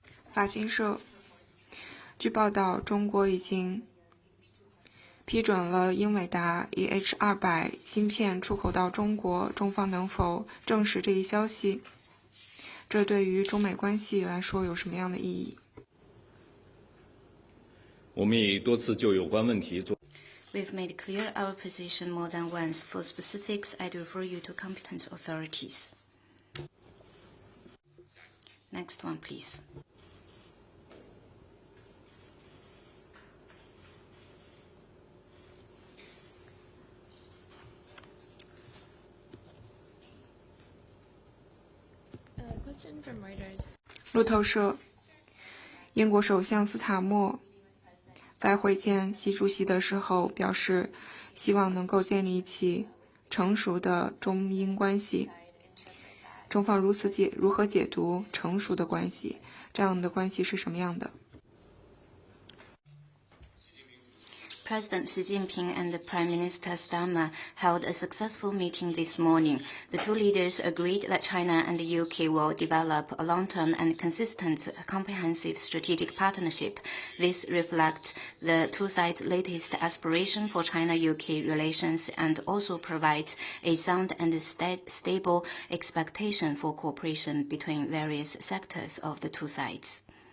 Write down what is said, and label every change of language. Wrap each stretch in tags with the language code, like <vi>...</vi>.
<zh>法新社，据报道，中国已经批准了英伟达 EH200 芯片出口到中国，中方能否证实这一消息？这对于中美关系来说有什么样的意义？我们也多次就有关问题做。</zh> <en>We've made clear our position more than once. For specifics, I'd refer you to competent authorities. Next one, please. Question from Reuters.</en> <zh>路透社，英国首相斯塔默在会见习主席的时候表示，希望能够建立起成熟的中英关系。中方如何解读成熟的关系？这样的关系是什么样的？</zh> <en>President Xi Jinping and Prime Minister Starmer held a successful meeting this morning. The two leaders agreed that China and the UK will develop a long-term and consistent comprehensive strategic partnership. This reflects the two sides' latest aspiration for China-UK relations and also provides a sound and stable expectation for cooperation between various sectors of the two sides.</en>